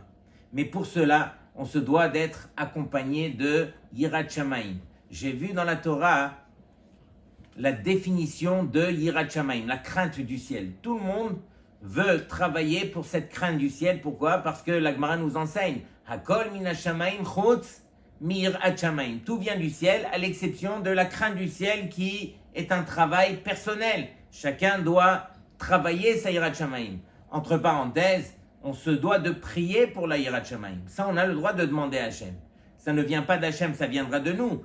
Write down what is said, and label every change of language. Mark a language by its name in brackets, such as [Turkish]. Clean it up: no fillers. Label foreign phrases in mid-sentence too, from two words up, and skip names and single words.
[French] Mais pour cela, on se doit d'être accompagné de [Hebrew] יראת שמים. [French] J'ai vu dans la Torah la définition de [Hebrew] יראת שמים, [French] la crainte du ciel. Tout le monde veut travailler pour cette crainte du ciel. Pourquoi? Parce que la Gemara nous enseigne [Hebrew] הכל מן השמים חוץ מיראת שמים. [French] Tout vient du ciel, à l'exception de la crainte du ciel qui est un travail personnel. Chacun doit travailler sa [Hebrew] יראת שמים. [French] Entre parenthèses, on se doit de prier pour la [Hebrew] יראת שמים. [French] Ça, on a le droit de demander à Hachem. Ça ne vient pas d'Hachem, ça viendra de nous.